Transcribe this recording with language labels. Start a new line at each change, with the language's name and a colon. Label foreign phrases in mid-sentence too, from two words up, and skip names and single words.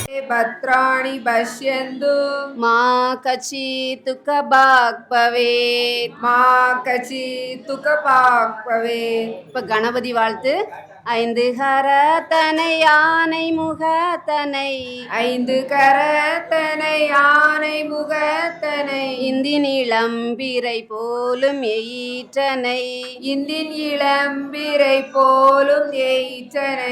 Sanskrit: भद्राणि पश्यन्तु मा कचित् दुःखभाग् भवेत् मा कचित् दुःखभाग् भवेत्.
Tamil: இப்போ கணபதி வாழ்த்து. ஐந்து கரத்தனை யானை முகத்தனை ஐந்து கரத்தனை யானை முகத்தனை இந்தின் இளம்பிரை போலும் எயிற்றனை இந்தின் இளம்பிரை போலும் எயிற்றனை